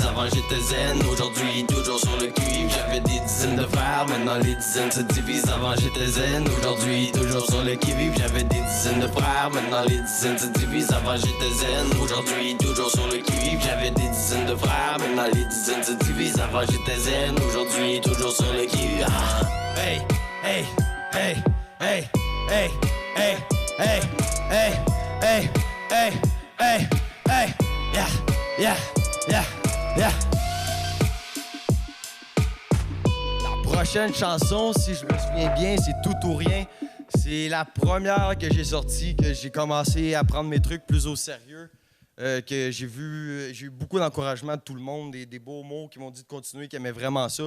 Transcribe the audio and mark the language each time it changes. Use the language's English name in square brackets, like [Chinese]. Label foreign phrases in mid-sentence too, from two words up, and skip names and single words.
[French] Avant j'étais zen, aujourd'hui toujours sur le qui-vive. J'avais des dizaines de frères, maintenant les dizaines se divisent. Avant j'étais zen, aujourd'hui toujours sur le qui-vive. J'avais des dizaines de frères, maintenant les dizaines se divisent. Avant j'étais zen, aujourd'hui toujours sur le qui-vive. J'avais des dizaines de frères, maintenant les dizaines se divisent. Avant j'étais zen, aujourd'hui toujours sur le qui-vive. Hey, hey, hey, hey, hey, hey, hey, hey, hey, hey, hey. Hey, yeah, yeah, yeah, yeah. La prochaine chanson, si je me souviens bien, c'est Tout ou Rien. C'est la première que j'ai sortie, que j'ai commencé à prendre mes trucs plus au sérieux. Que j'ai eu beaucoup d'encouragement de tout le monde, des beaux mots qui m'ont dit de continuer, qui aimaient vraiment ça.